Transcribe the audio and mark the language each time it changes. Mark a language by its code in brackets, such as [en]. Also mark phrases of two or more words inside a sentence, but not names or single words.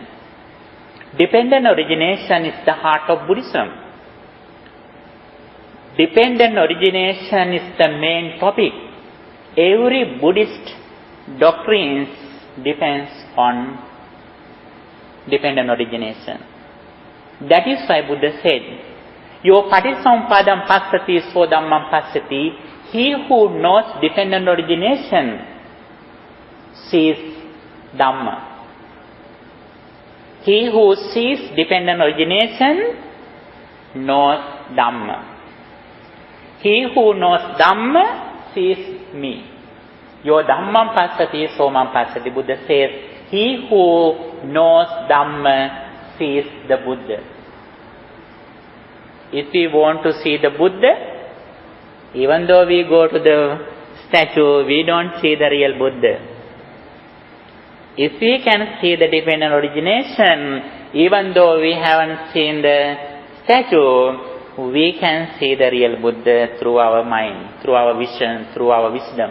[en] Dependent origination is the heart of Buddhism. Dependent origination is the main topic. Every Buddhist doctrines depends on dependent origination. That is why Buddha said, [pi] Yo patisampadam passati so dhammam passati. [en] He who knows dependent origination sees Dhamma. He who sees dependent origination knows Dhamma. He who knows Dhamma sees me. [pi] Yo Dhammam passati somam passati. [en] Buddha says, he who knows Dhamma sees the Buddha. If we want to see the Buddha, even though we go to the statue, we don't see the real Buddha. If we can see the dependent origination, even though we haven't seen the statue, we can see the real Buddha through our mind, through our vision, through our wisdom.